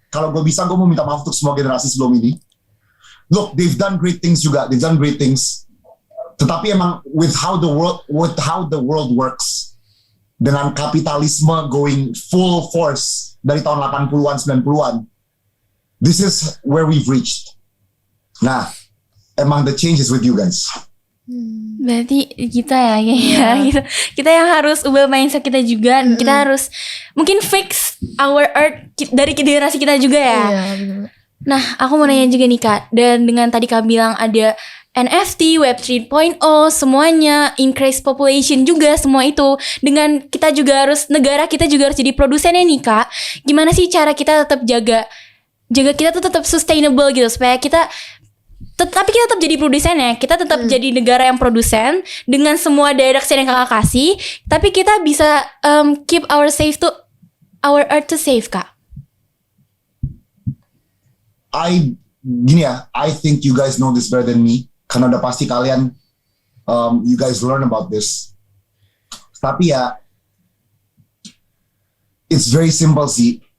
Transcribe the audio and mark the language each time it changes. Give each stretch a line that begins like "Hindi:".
Indonesian: Kalau gue bisa, gue mau minta maaf untuk semua generasi sebelum ini.
English: Look, they've done great things
Indonesian: juga.
English: They've done great things.
Indonesian: Tetapi emang
English: with how the world works,
Indonesian: dengan kapitalisme
English: going full force
Indonesian: dari tahun 80-an, 90-an,
English: this is where we've reached.
Indonesian: Nah, emang
English: the change is with you guys.
Indonesian: Berarti kita ya kayaknya gitu. Kita yang harus ubah mindset kita juga. Kita harus mungkin
English: fix our art
Indonesian: dari generasi kita juga ya. Iya, bener. Nah, aku mau nanya juga nih Kak. Dan dengan tadi Kak bilang ada NFT, Web 3.0, semuanya,
English: increase population
Indonesian: juga, semua itu. Dengan kita juga harus, negara kita juga harus jadi produsennya nih Kak. Gimana sih cara kita tetap jaga kita tuh tetap sustainable gitu, supaya kita tapi kita tetap jadi produsennya. Kita tetap jadi negara yang produsen dengan semua direction yang Kakak kasih, tapi kita bisa
English: keep our earth to safe
Indonesian: Kak.
English: I think you guys know this better than me.
Indonesian: Karena udah pasti kalian,
English: you guys learn about this.
Indonesian: Tapi ya,
English: it's very simple
Indonesian: sih.